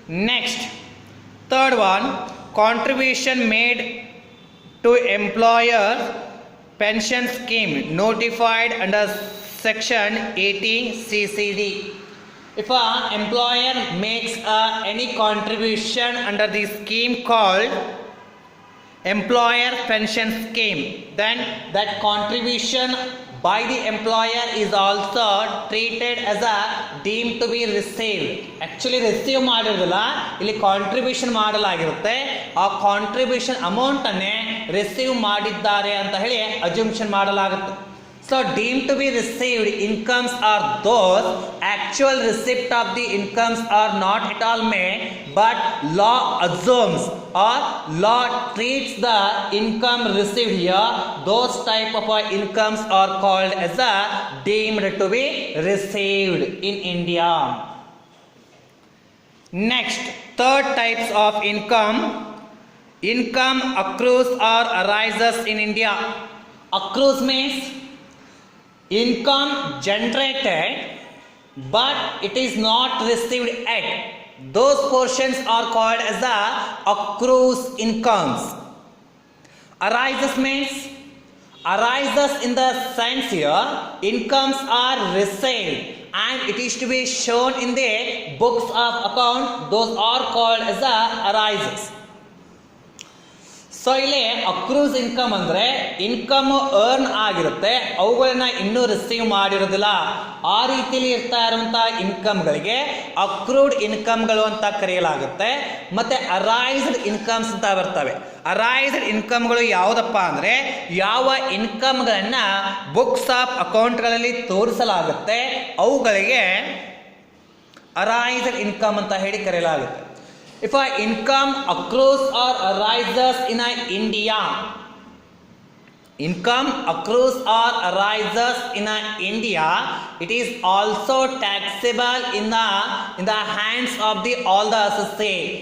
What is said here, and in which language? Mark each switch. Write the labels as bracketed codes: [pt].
[en] Next, third one, contribution made to employer pension scheme notified under section 80 CCD. If an employer makes any contribution under the scheme called employer pension scheme, then that contribution by the employer is also treated as a deemed to be received. [kn] Actually receive ಮಾಡಿರೋದಿಲ್ಲ, ಇಲ್ಲಿ contribution ಮಾಡಲಾಗಿರುತ್ತೆ. ಆ contribution ಅಮೌಂಟನ್ನೇ receive ಮಾಡಿದ್ದಾರೆ ಅಂತ ಹೇಳಿ ಅಸ್ಯೂಮ್ಷನ್ ಮಾಡಲಾಗುತ್ತೆ. [en] So deemed to be received incomes are those actual receipt of the incomes are not at all made, but law assumes or law treats the income received here. Those type of incomes are called as a deemed to be received in India. Next, third types of income income accrues or arises in India. Accrues means income generated but it is not received yet. Those portions are called as the accrues incomes. Arises means arises in the sense here incomes are received and it is to be shown in the books of account. Those are called as the arises. [kn] So ಇಲ್ಲಿ ಅಕ್ರೂಸ್ income ಅಂದರೆ income earn ಆಗಿರುತ್ತೆ, ಅವುಗಳನ್ನ ಇನ್ನೂ receive ಮಾಡಿರೋದಿಲ್ಲ. ಆ ರೀತಿಯಲ್ಲಿ ಇರ್ತಾ ಇರುವಂತಹ ಇನ್ಕಮ್ಗಳಿಗೆ accrued ಇನ್ಕಮ್ಗಳು ಅಂತ ಕರೆಯಲಾಗುತ್ತೆ. ಮತ್ತೆ ಅರೈಸ್ಡ್ ಇನ್ಕಮ್ಸ್ ಅಂತ ಬರ್ತವೆ. ಅರೈಸ್ಡ್ ಇನ್ಕಮ್ಗಳು ಯಾವುದಪ್ಪ ಅಂದರೆ ಯಾವ ಇನ್ಕಮ್ಗಳನ್ನ ಬುಕ್ಸ್ ಆಫ್ ಅಕೌಂಟ್ಗಳಲ್ಲಿ ತೋರಿಸಲಾಗುತ್ತೆ ಅವುಗಳಿಗೆ ಅರೈಸ್ಡ್ ಇನ್ಕಮ್ ಅಂತ ಹೇಳಿ ಕರೆಯಲಾಗುತ್ತೆ. [en] If an income accrues or arises in India, income accrues or arises in India, it is also taxable in the hands of all the assessee.